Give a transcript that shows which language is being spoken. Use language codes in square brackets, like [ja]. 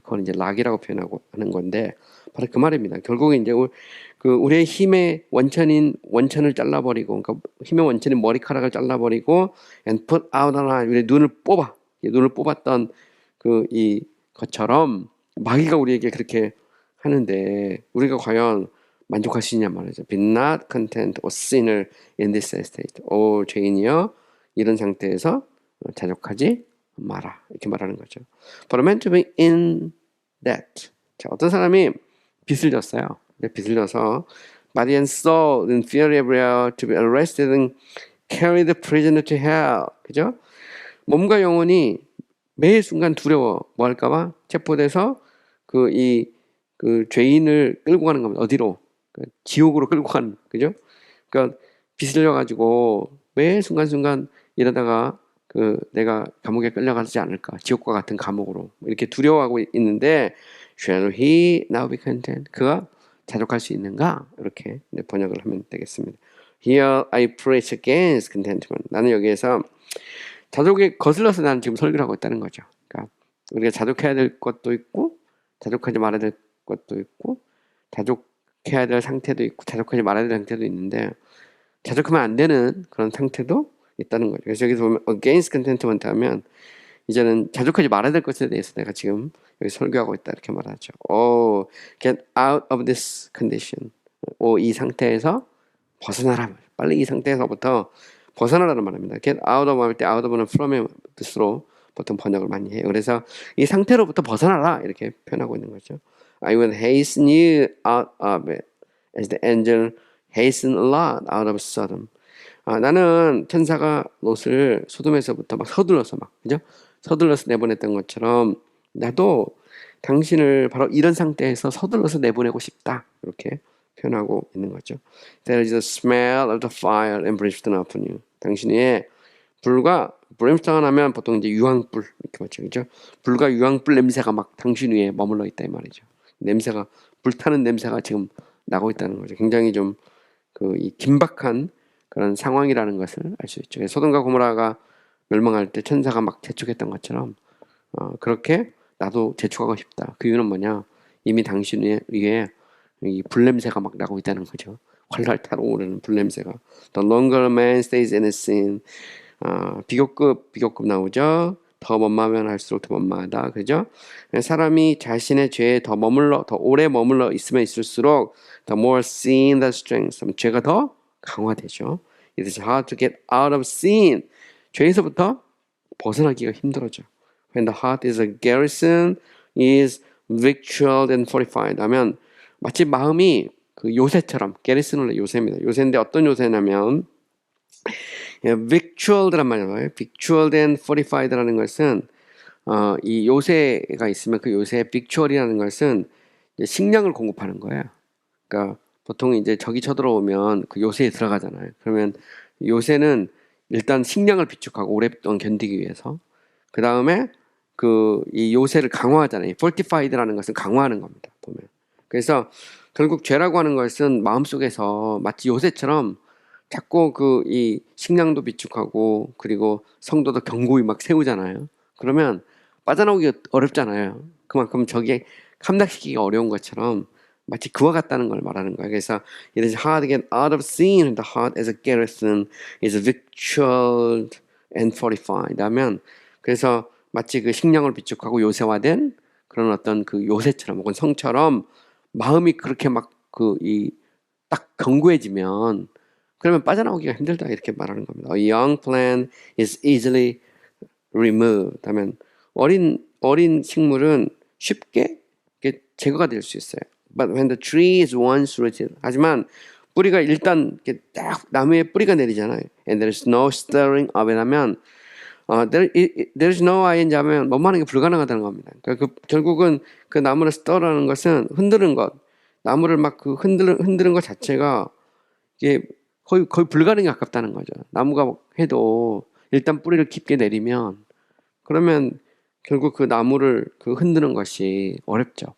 [ko] 그건 이제 락이라고 표현하고 하는 건데 바로 그 말입니다. 결국에 이제 우리의 힘의 원천을 잘라버리고, 그러니까 힘의 원천인 머리카락을 잘라버리고, [en] and put out an eye, [ko] 우리의 눈을 뽑았던 이 것처럼 마귀가 우리에게 그렇게 하는데 우리가 과연 만족할 수 있냐 말이죠. [en] Be not content or sinner in this estate. [ko] 오 죄인이여 이런 상태에서 자족하지 마라 이렇게 말하는 거죠. [en] But meant to be in that. [ko] 자, 어떤 사람이 빚을 졌어요. 빚을 져서 [en] body and soul in fury everywhere to be arrested and carried prisoner to hell. [ko] 그죠? 몸과 영혼이 매 순간 두려워. 뭐 할까봐? 체포돼서 죄인을 끌고 가는 겁니다. 어디로? 지옥으로 끌고 가는, 그죠? 그러니까 빚을 져가지고 매 순간순간 이러다가 내가 감옥에 끌려가지 않을까? 지옥과 같은 감옥으로. 이렇게 두려워하고 있는데, [en] shall he now be content? [ko] 그가 자족할 수 있는가? 이렇게 번역을 하면 되겠습니다. [en] Here I preach against contentment. [ko] 나는 여기에서 자족에 거슬러서 나는 지금 설교를 하고 있다는 거죠. 그러니까 우리가 자족해야 될 것도 있고 자족하지 말아야 될 것도 있고 자족해야 될 상태도 있고 자족하지 말아야 될 상태도 있는데 자족하면 안 되는 그런 상태도 있다는 거죠. 그래서 여기서 보면 [en] against contentment [ko] 하면 이제는 자족하지 말아야 될 것에 대해서 내가 지금 여기 설교하고 있다 이렇게 말하죠. [en] Get out of this condition. [ko] 이 상태에서 벗어나라. 빨리 이 상태에서부터 벗어나라는 말입니다. [en] Get out of [ko] 할 때 out of는 from의 뜻으로 보통 번역을 많이 해요. 그래서 이 상태로부터 벗어나라 이렇게 표현하고 있는 거죠. [en] I will hasten you out of it as the angel hastened Lot out of Sodom. [ko] 나는 천사가 롯을 소돔에서부터 막 서둘러서 그죠? 서둘러서 내보냈던 것처럼 나도 당신을 바로 이런 상태에서 서둘러서 내보내고 싶다 이렇게 표현하고 있는 거죠. [en] There is a smell of the fire and brimstone upon you. [ko] 당신의 불과 brimstone 하면 보통 이제 유황불 이렇게 맞죠, 그죠? 불과 유황불 냄새가 막 당신 위에 머물러 있다 이 말이죠. 냄새가 불타는 냄새가 지금 나고 있다는 거죠. 굉장히 좀 이 긴박한 그런 상황이라는 것을 알 수 있죠. 소돔과 고모라가 멸망할 때 천사가 막 재촉했던 것처럼 그렇게 나도 재촉하고 싶다. 그 이유는 뭐냐? 이미 당신 위에 이 불냄새가 막 나고 있다는 거죠. 활활 타오르는 불냄새가. [en] The longer a man stays in his sin, [ko] 비교급 나오죠. 더 원망하면 할수록 더 원망하다. 그죠? 사람이 자신의 죄에 더 오래 머물러 있으면 있을수록 [en] the more sin that strengthens. [ko] 죄가 더 강화되죠. [en] It is hard to get out of sin. [ko] 죄에서부터 벗어나기가 힘들어져. [en] When the heart is a garrison, is victualled and fortified. [ko] 하면 마치 마음이 그 요새처럼, 게리슨은 요새입니다. 요새인데 어떤 요새냐면 victualled란 말이에요. victualled and fortified라는 것은 이 요새가 있으면 그 요새 victual이라는 것은 식량을 공급하는 거예요. 그러니까 보통 이제 적이 쳐들어오면 그 요새에 들어가잖아요. 그러면 요새는 일단 식량을 비축하고 오랫동안 견디기 위해서 그 다음에 이 요새를 강화하잖아요. fortified라는 것은 강화하는 겁니다. 보면. 그래서 결국 죄라고 하는 것은 마음속에서 마치 요새처럼 자꾸 이 식량도 비축하고 그리고 성도도 견고히 막 세우잖아요. 그러면 빠져나오기가 어렵잖아요. 그만큼 적이 함락시키기가 어려운 것처럼 마치 그와 같다는 걸 말하는 거예요. 그래서 [en] it is hard to get out of sin. The heart as a garrison is victualled and fortified. [ko] 하면 그래서 마치 그 식량을 비축하고 요새화된 그런 어떤 그 요새처럼 혹은 성처럼 마음이 그렇게 막 딱 견고해지면 그러면 빠져나오기가 힘들다 이렇게 말하는 겁니다. [en] A young plant is easily removed. [ko] 하면 어린 식물은 쉽게 제거가 될 수 있어요. [en] But when the tree is once rooted, [ko] 하지만 뿌리가 일단 딱 나무에 뿌리가 내리잖아요. [en] And there is no stirring of it [ko] 하면 [en] there is no ing [ko] 하면 뭐하는 게 불가능하다는 겁니다. 그러니까 결국은 그 나무를 stir라는 것은 흔드는 것, 나무를 막 흔드는 것 자체가 이게 거의 불가능에 가깝다는 거죠. 나무가 해도 일단 뿌리를 깊게 내리면 그러면 결국 그 나무를 흔드는 것이 어렵죠.